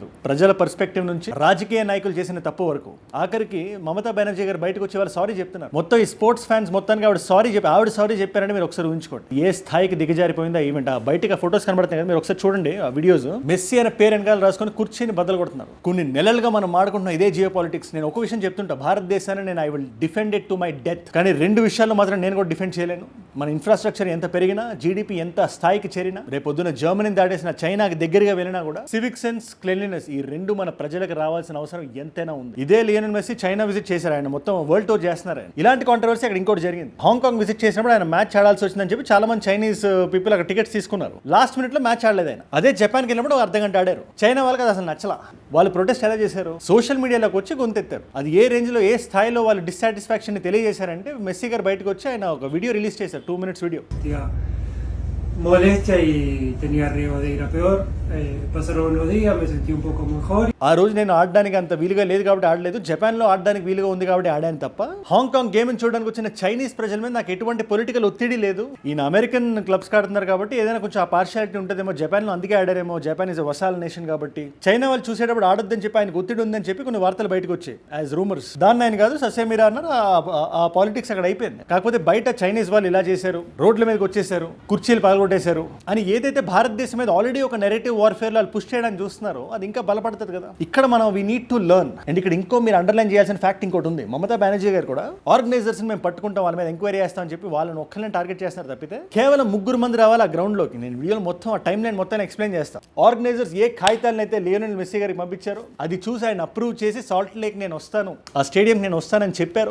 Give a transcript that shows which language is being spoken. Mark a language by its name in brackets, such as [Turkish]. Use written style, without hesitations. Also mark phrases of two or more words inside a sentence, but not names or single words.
[Telugu] ప్రజల పర్స్పెక్టివ్ నుంచి రాజకీయ నాయకులు చేసిన తప్పు వరకు ఆఖరికి మమతా బెనర్జీ గారు బయటకు వచ్చే వాళ్ళు సారీ చెప్తున్నారు. మొత్తం ఈ స్పోర్ట్స్ ఫ్యాన్స్ మొత్తానికి ఆవిడ సారీ చెప్పారని మీరు ఒకసారి ఊహించుకోండి. ఏ స్థాయికి దిగజారిపోయిందా ఈవెంట్. బయటకు ఆ ఫోటోస్ కనబడుతున్నాయి కదా, మీరు ఒకసారి చూడండి ఆ వీడియోస్. మెస్సీ అనే పేరు వెనకాల రాసుకొని కుర్చీని బద్దలు కొడుతున్నారు. కొన్ని నెలలుగా మనం మాడుకుంటున్నాం ఇదే [English] geo politics. [Telugu] నేను ఒక విషయం చెప్తుంటా, భారతదేశాన్ని నేను [English] I will defend it to my death. [Telugu] కానీ 2 విషయాల్లో మాత్రం నేను కూడా డిఫెండ్ చేయలేను. మన ఇన్ఫ్రాస్ట్రక్చర్ ఎంత పెరిగినా, జీడిపి ఎంత స్థాయికి చేరినా, రేపొద్దున జర్మనీని దాటేసిన చైనాకి దగ్గరగా వెళ్ళినా కూడా [English] civic sense, cleanliness [Telugu] ఈ 2 మన ప్రజలకు రావాల్సిన అవసరం ఎంతైనా ఉంది. ఇదే లియోనెల్ మెస్సీ చైనా విజిట్ చేశారు. ఆయన మొత్తం [English] world tour [Telugu] చేస్తున్నారు. ఆయన ఇలాంటి కాంట్రవర్సీ అక్కడ ఇంకోటి జరిగింది. హాంకాంగ్ విజిట్ చేసినప్పుడు ఆయన మ్యాచ్ ఆడాల్సి వచ్చిందని చెప్పి చాలా మంది [English] Chinese people [Telugu] అక్కడ టికెట్స్ తీసుకున్నారు. [English] last minute [Telugu] లో మ్యాచ్ ఆడలేదు ఆయన. అదే జపాన్కి వెళ్ళినప్పుడు 1/2 గంట ఆడారు. చైనా వాళ్ళకి అది అసలు నచ్చలా. వాళ్ళు ప్రొటెస్ట్ ఎలా చేశారు? [English] social media [Telugu] వచ్చి గొంతెత్తారు. అది ఏ రేంజ్ లో, ఏ స్థాయిలో వాళ్ళు డిస్సాటిస్ఫాక్షన్ ని తెలియజేశారంటే మెస్సీ గారు బయటకు వచ్చి ఆయన ఒక వీడియో రిలీజ్ చేశారు. [English] 2 minutes వీడియో. [Spanish] molestia y tenía riesgo de ir a peor. Pasaron unos días, me sentí un poco mejor. [Telugu] ఆ రోజు నేను ఆడడానికి అంత వీలుగా లేదు కాబట్టి ఆడలేదు. జపాన్లో ఆడడానికి వీలుగా ఉంది కాబట్టి ఆడాను తప్ప హాంకాంగ్ గేమ్ చూడడానికి వచ్చిన చైనీస్ ప్రజల మీద నాకు ఎటువంటి పొలిటికల్ ఒత్తిడి లేదు. ఈయన [English] American clubs [Telugu] ఆడుతున్నారు కాబట్టి ఏదైనా కొంచెం ఆ పార్షియాలిటీ ఉంటుందేమో. జపాన్లో అందుకే ఆడారేమో. [English] Japan is vassal nation [Telugu] కాబట్టి చైనా వాళ్ళు చూసేటప్పుడు ఆడొద్దని చెప్పి ఆయనకు ఒత్తిడి ఉందని చెప్పి కొన్ని వార్తలు బయటకు వచ్చాయి [English] as rumours. [Telugu] దాన్ని ఆయన కాదు ససేమిరా అన్నారు. ఆ పాలిటిక్స్ అక్కడ అయిపోయింది. కాకపోతే బయట చైనీస్ వాళ్ళు ఇలా చేశారు, రోడ్ల మీదకి వచ్చేసారు, కుర్చీలు పగలగొట్టేశారు అని ఏదైతే భారతదేశం మీద ఆల్రెడీ ఒక [English] narrative warfare [Telugu] వాళ్ళు పుష్ చేయడానికి చూస్తున్నారో అది ఇంకా బలపడుతుంది కదా. ఇక్కడ మనం [English] we need to learn. [Telugu] అండ్ ఇక్కడ ఇంకో మీరు అండర్లైన్ చేయాల్సిన ఫ్యాక్ట్ ఇంకోటి ఉంది. మమతా బెనర్జీ గారు కూడా ఆర్గనైజర్స్ మేము పట్టుకుంటాం, వాళ్ళ మీద ఎంక్వైరీ చేస్తామని చెప్పి వాళ్ళని ఒక్కరిని టార్గెట్ చేస్తున్నారు తప్పితే కేవలం 3 మంది రావాలి ఆ గ్రౌండ్ లోకి. నేను వీడియోలో మొత్తం ఆ [English] time line [Telugu] మొత్తం ఎక్స్ప్లెయిన్ చేస్తాను. ఆర్గనైజర్స్ ఏ కాగితాలను అయితే లియోనెల్ మెస్సీ గారికి పంపించారో అది చూసి ఆయన అప్రూవ్ చేసి సాల్ట్ లేక్ నేను వస్తాను, ఆ స్టేడియం నేను వస్తానని చెప్పారు.